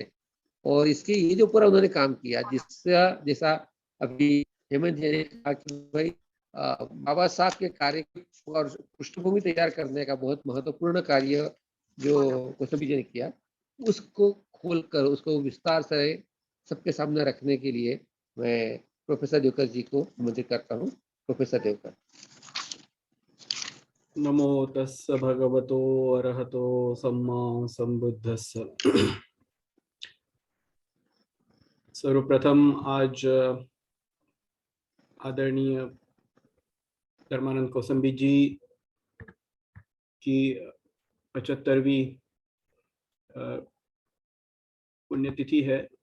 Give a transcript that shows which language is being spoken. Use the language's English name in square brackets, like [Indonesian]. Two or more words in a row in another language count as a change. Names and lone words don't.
[Hindi] और इसके ये जो पूरा उन्होंने काम किया जैसा अभी हेमंत जी ने कहा कि भाई बाबा साहब के कार्य और पृष्ठभूमि तैयार करने का बहुत महत्वपूर्ण कार्य जो कौशाम्बी जी ने किया, उसको खोलकर उसको विस्तार से सबके सामने रखने के लिए मैं प्रोफेसर देवकर जी को आमंत्रित करता हूँ। प्रोफेसर देवकर। [Pali] नमो तस्स भगवतो अरहतो सम्मा संबुद्धस्स। [Hindi] सर्वप्रथम आज आदरणीय धर्मानंद कौसंबी जी की 75वीं पुण्यतिथि है।